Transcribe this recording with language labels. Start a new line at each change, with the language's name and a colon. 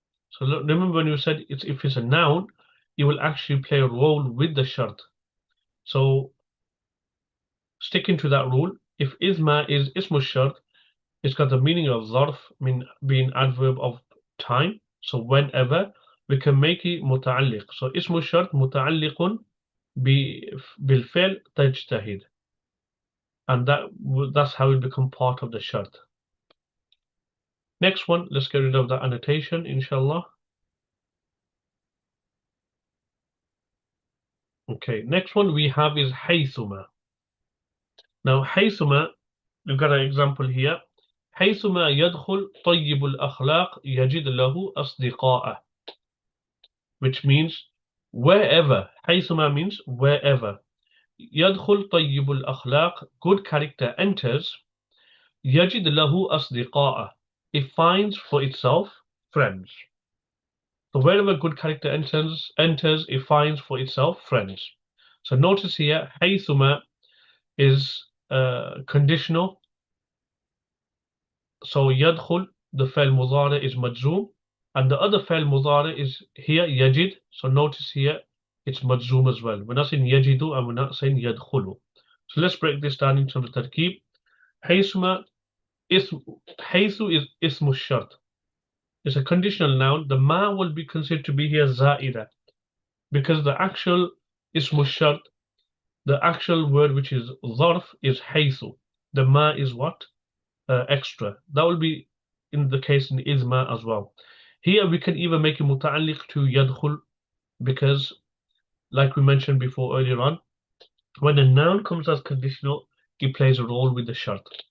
English: So remember when you said if it's a noun, it will actually play a role with the shart. So sticking to that rule, if idhmā is ismu shart, it's got the meaning of zarf, being adverb of time. So whenever, we can make it متعلق.
Arabic: So اسم الشرط متعلق بالفعل تجتهد.
English: And that's how it become part of the shart. Next one, let's get rid of the annotation, inshallah. Okay, next one we have is حيثمā. Now حيثمā, we've got an example here.
Arabic: حيثمā يدخل طيب الأخلاق يجد له أصدقاء.
English: Which means wherever. حيثمā means wherever.
Arabic: يدخل طيب الأخلاق,
English: good character enters.
Arabic: يجد له أصدقاء,
English: it finds for itself friends. So wherever good character enters, it finds for itself friends. So notice here, حيثمā is conditional. So يدخل, the فعل مضارع is مجزوم, and the other فعل مضارع is here يجد. So notice here, it's مجزوم as well. We're not saying يجد and we're not saying يدخل. So let's break this down into the Tarkeeb.
Arabic: حيثمā, حيث is اسم الشرط.
English: It's a conditional noun. The ma will be considered to be here زائدة, because the actual اسم الشرط, the actual word which is ظرف, is حيث. The ma is what? Extra. That will be in the case in idhmā as well. Here we can even make it متعلق to يدخل, because like we mentioned before earlier on, when a noun comes as conditional, it plays a role with the shart.